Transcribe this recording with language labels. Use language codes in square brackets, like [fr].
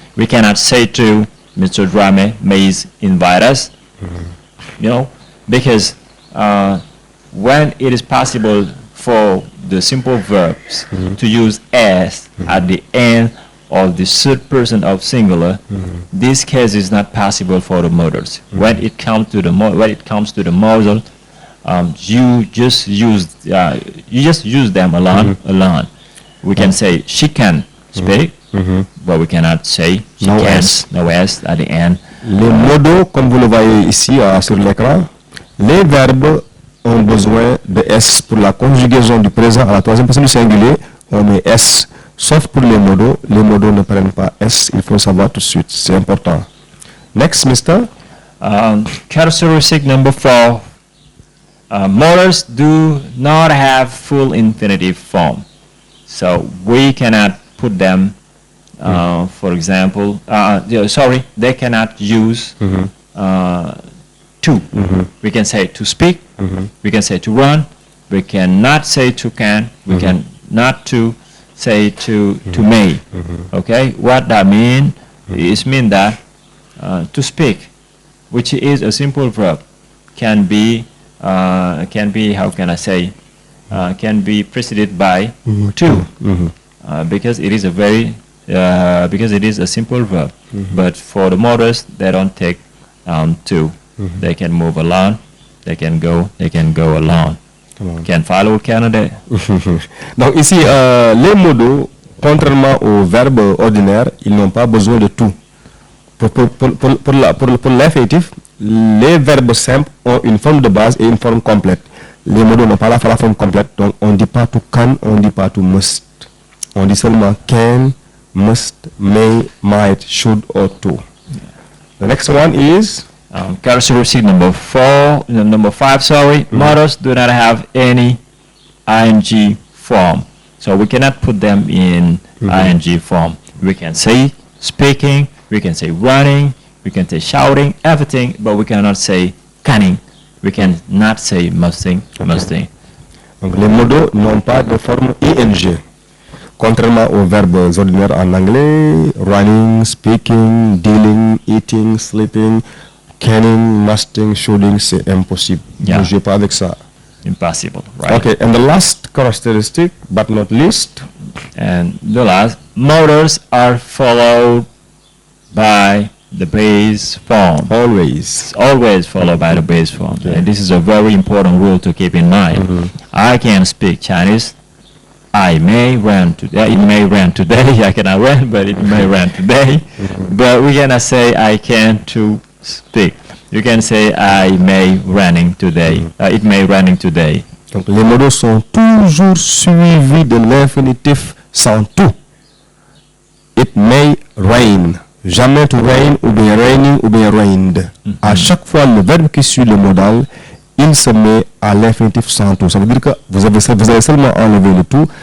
[en] We cannot say to Mr. Drama may invite us, because when it is possible for the simple verbs to use s at the end of the third person of singular, this case is not possible for the modals. When it comes to the modal, you just use them alone. We can say she can speak, but we cannot say she No can. S. No s at the end. [fr] Les modaux, comme vous le voyez ici sur l'écran, les verbes ont besoin de S pour la conjugaison du présent à la troisième personne du singulier. On met S, sauf pour les modaux ne prennent pas S. Il faut le savoir tout de suite, c'est important. [en] Next, Mr. Characteristic number 4. Modals do not have full infinitive form, so we cannot put them. For example, they cannot use to. We can say to speak, we can say to run, we cannot say to can, we can not to say to may. Okay, what that mean is that to speak, which is a simple verb, can be how can I say, can be preceded by to, because it is a very because it is a simple verb. But for the modals, they don't take to. They can move along, they can go along. Can follow Canada. [fr] Donc ici, les modaux, contrairement aux verbes ordinaires, ils n'ont pas besoin de tout. Pour l'infinitif, les verbes simples ont une forme de base et une forme complète. Les modaux n'ont pas la forme complète, donc on ne dit pas to can, on ne dit pas to must. On dit seulement can, must, may, might, should, or to. [en] The next one is characteristic number 5. Modals do not have any ing form, so we cannot put them in ing form. We can say speaking, we can say running, we can say shouting, everything, but we cannot say canning. We cannot say musting. [fr] Donc les modaux n'ont pas de forme ing. Contrairement aux verbes ordinaires en anglais, running, speaking, dealing, eating, sleeping, canning, musting, shoulding, c'est impossible. Ne jouez pas avec ça. [en] Impossible, right? Okay, and the last characteristic, but not least, and the last, modals are followed by the base form. always. Always followed by the base form. And this is a very important rule to keep in mind. I can speak Chinese. I may run today. It may run today. I cannot run, but it may run today. But we cannot say I can to speak. You can say I may running today. It may running today. [fr] Donc les modaux sont toujours suivis de l'infinitif sans tout. [en] It may rain. [fr] Jamais to rain ou bien raining ou bien rained. À chaque fois, le verbe qui suit le modal, il se met à l'infinitif sans tout. Ça veut dire que vous avez seulement enlevé le tout.